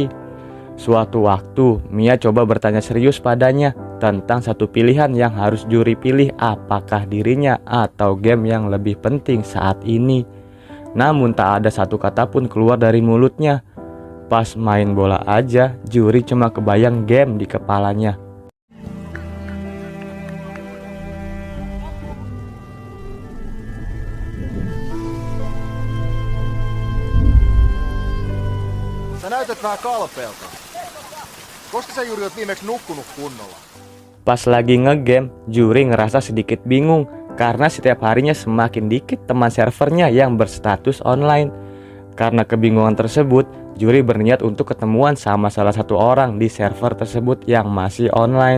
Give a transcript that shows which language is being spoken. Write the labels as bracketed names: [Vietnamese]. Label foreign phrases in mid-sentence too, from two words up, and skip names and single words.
[Indonesian] Suatu waktu, Mia coba bertanya serius padanya tentang satu pilihan yang harus Juri pilih, apakah dirinya atau game yang lebih penting saat ini. Namun tak ada satu kata pun keluar dari mulutnya. Pas main bola aja, Juri cuma kebayang game di kepalanya. [Finnish] Sä näytät vähän kalpeelta. Koska sä Juri oot viimeksi nukkunut kunnolla? [Indonesian] Pas lagi ngegame, Juri ngerasa sedikit bingung karena setiap harinya semakin dikit teman servernya yang berstatus online. Karena kebingungan tersebut, Juri berniat untuk ketemuan sama salah satu orang di server tersebut yang masih online.